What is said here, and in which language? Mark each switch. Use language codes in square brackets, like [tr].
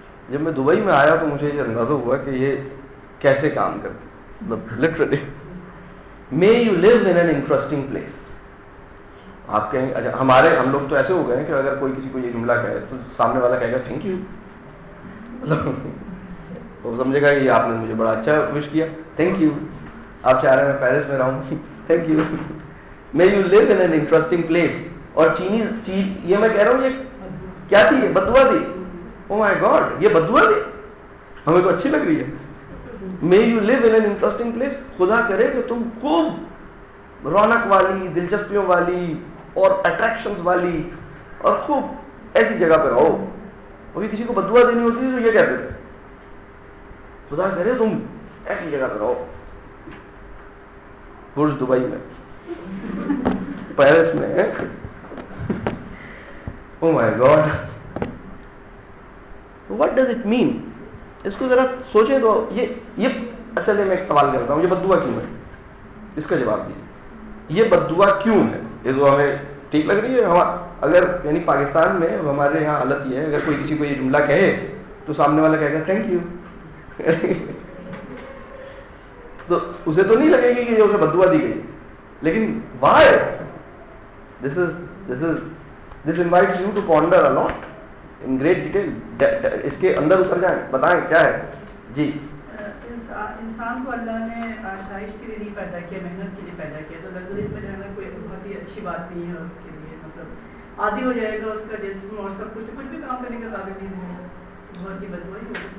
[ur] جب میں دبئی میں آیا تو مجھے یہ اندازہ ہوا کہ یہ کیسے کام کرتی, مطلب literally [en] may you live in an interesting place. [ur] آپ کہیں اچھا, ہم لوگ تو ایسے ہو گئے ہیں کہ اگر کوئی کسی کو یہ جملہ کہے تو سامنے والا کہے گا تھینک یو. وہ سمجھے گا کہ آپ نے مجھے بڑا اچھا وش کیا, تھینک یو. آپ چاہ رہے ہیں میں پیرس میں رہوں, thank you. [en] may you live in an interesting place. [ur] اور چینی یہ میں کہہ رہا ہوں, یہ کیا تھی؟ یہ بد دعا تھی. [en] oh my God, [ur] یہ بد دعا تھی, ہمیں تو اچھی لگ رہی ہے. [en] may you live in an interesting place. [ur] خدا کرے کہ تم خوب رونق والی, دلچسپیوں والی اور اٹریکشنز والی اور خوب ایسی جگہ پہ رہو. وہی کسی کو بد دعا دینی ہوتی تھی تو یہ کہتے تھے خدا کرے تم ایسی جگہ پہ رہو. برج دبئی میں, پیرس میں. [en] Oh my God, what does it mean? [ur] اس کو ذرا سوچیں تو یہ اچھا میں ایک سوال کرتا ہوں, یہ بد دعا کیوں ہے؟ اس کا جواب دیجیے. یہ بد دعا کیوں ہے؟ یہ تو ہمیں ٹھیک لگ رہی ہے. اگر یعنی پاکستان میں ہمارے یہاں حالت یہ ہے, اگر کوئی کسی کو یہ جملہ کہے تو سامنے والا کہے گا تھینک یو. تو اسے تو نہیں لگے گی کہ یہ اسے بد دعا دی گئی, لیکن why? [en] This invites you to ponder a lot in great detail. [ur] اس کے اندر اتر جائیں, بتائیں کیا ہے. جی, انسان کو اللہ نے آسائش کے لیے نہیں پیدا کیا, محنت کے لیے پیدا کیا. تو لگژریز میں رہنا کوئی بہت ہی اچھی بات نہیں ہے اس کے لیے. مطلب عادی ہو جائے گا اس کا جسم اور سب کچھ بھی کام کرنے کا قابل نہیں ہوگا, بہت ہی بد دعائی ہوگی.